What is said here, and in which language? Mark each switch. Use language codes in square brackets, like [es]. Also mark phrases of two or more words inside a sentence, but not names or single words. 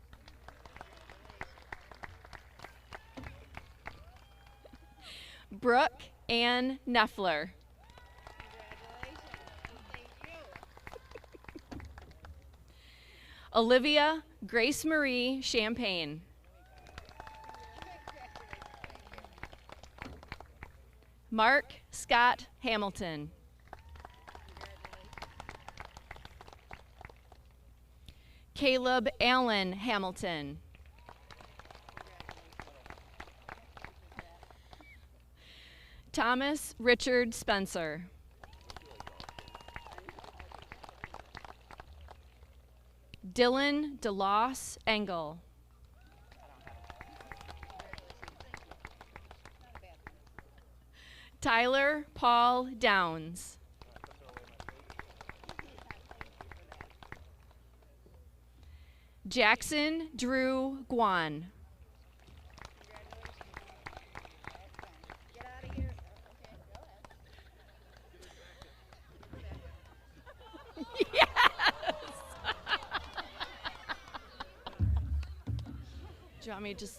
[en] Brooke Ann Neffler. Olivia Grace Marie Champagne. Mark Scott Hamilton. Caleb Allen Hamilton. Thomas Richard Spencer. Dylan DeLoss Engel. Tyler Paul Downs. Jackson Drew Guan. Do you want me to just...